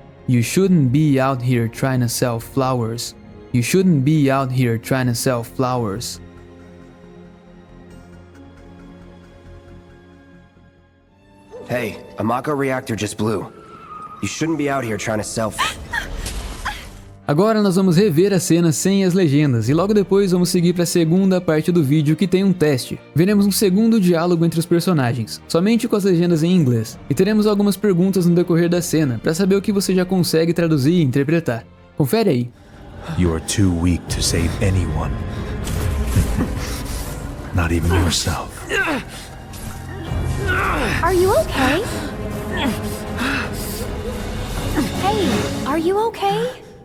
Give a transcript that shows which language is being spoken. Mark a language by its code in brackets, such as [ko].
[en] You shouldn't be out here trying to sell flowers. You shouldn't be out here trying to sell flowers. Hey, a Mako reactor just blew. You shouldn't be out here trying to sell. [pt] Agora nós vamos rever a cena sem as legendas e logo depois vamos seguir para a segunda parte do vídeo que tem um teste. Veremos um segundo diálogo entre os personagens, somente com as legendas em inglês, e teremos algumas perguntas no decorrer da cena para saber o que você já consegue traduzir e interpretar. Confere aí. [en] You are too weak to save anyone. Not even yourself. Are you okay? Hey, are you okay?